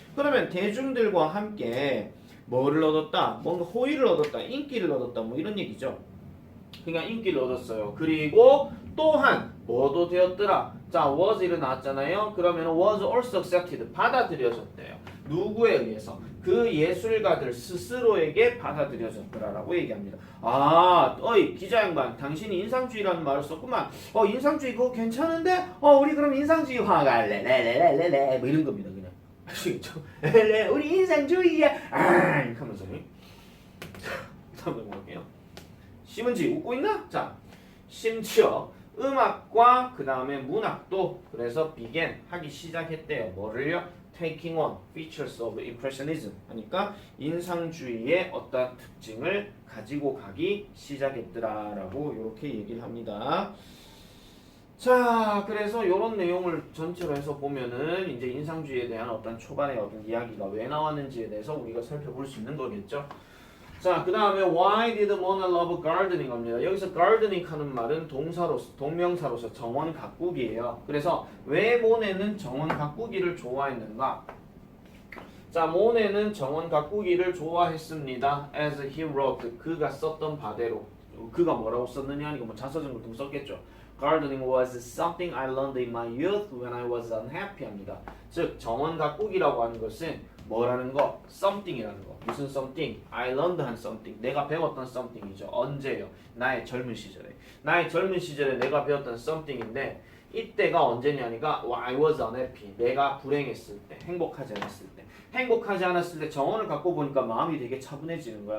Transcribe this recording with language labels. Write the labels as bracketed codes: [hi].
[ko] 그러면 대중들과 함께 뭐를 얻었다? 뭔가 호의를 얻었다, 인기를 얻었다, 뭐 이런 얘기죠. 그러니까 인기를 얻었어요. 그리고 또한 뭐도 되었더라? 자, was 일어났잖아요. 그러면 [en] was also accepted, [ko] 받아들여졌대요. 누구에 의해서? 그 예술가들 스스로에게 받아들여졌더라라고 얘기합니다. 아, 어이 기자 양반, 당신이 인상주의라는 말을 썼구만. 인상주의 그거 괜찮은데? 우리 그럼 인상주의 화가 레레레레레 뭐 이런 겁니다. 그냥 아시겠죠? 우리 인상주의야. 하면서 다음 넘어갈게요. 심은지 웃고 있나? 자, 심지어 음악과 그 다음에 문학도 그래서 began 하기 시작했대요. 뭐를요? [en] Taking on features of impressionism [ko] 하니까 인상주의의 어떤 특징을 가지고 가기 시작했더라라고 이렇게 얘기를 합니다. 자, 그래서 이런 내용을 전체로 해서 보면은 이제 인상주의에 대한 어떤 초반의 어떤 이야기가 왜 나왔는지에 대해서 우리가 살펴볼 수 있는 거겠죠. 자, 그 다음에 [en] Why did Mona love gardening [ko] 합니다. 여기서 gardening 하는 말은 동명사로서 정원 가꾸기예요. 그래서 왜 모네는 정원 가꾸기를 좋아했는가? 자, 모네는 정원 가꾸기를 좋아했습니다. [en] As he wrote, [ko] 그가 썼던 바대로. 그가 뭐라고 썼느냐 하니까 뭐 자서전 같은 거 썼겠죠. [en] Gardening was something I learned in my youth when I was unhappy [ko] 합니다. 즉, 정원 가꾸기라고 하는 것은 뭐라는 거? something이라는 거. 무슨 something? [en] I learned [ko] 한 something. 내가 배웠던 something이죠. 언제요? 나의 젊은 시절에. 나의 젊은 시절에 내가 배웠던 something인데 이때가 언제냐니까 [en] I was unhappy. [ko] 내가 불행했을 때, 행복하지 않았을 때. 행복하지 않았을 때 정원을 갖고 보니까 마음이 되게 차분해지는 거야.